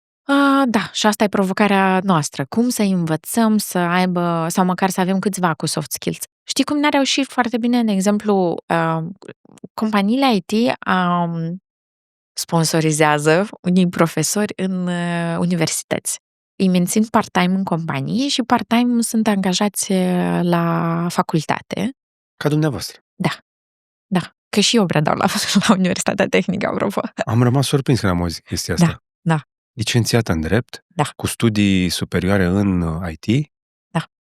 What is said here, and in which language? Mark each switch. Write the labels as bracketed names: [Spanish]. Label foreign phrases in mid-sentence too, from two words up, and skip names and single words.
[Romanian] Da, și asta e provocarea noastră. Cum să învățăm să aibă, sau măcar să avem câțiva cu [English] soft skills. [Romanian] Știi cum ne-a reușit foarte bine, de exemplu, companiile IT sponsorizează unii profesori în universități. Îi mențin part-time în companie și part-time sunt angajați la facultate. Ca dumneavoastră. Da. Că și eu predau la Universitatea Tehnică, apropo. Am rămas surprins când am auzit chestia asta. Da. Licențiată în drept, cu studii superioare în IT.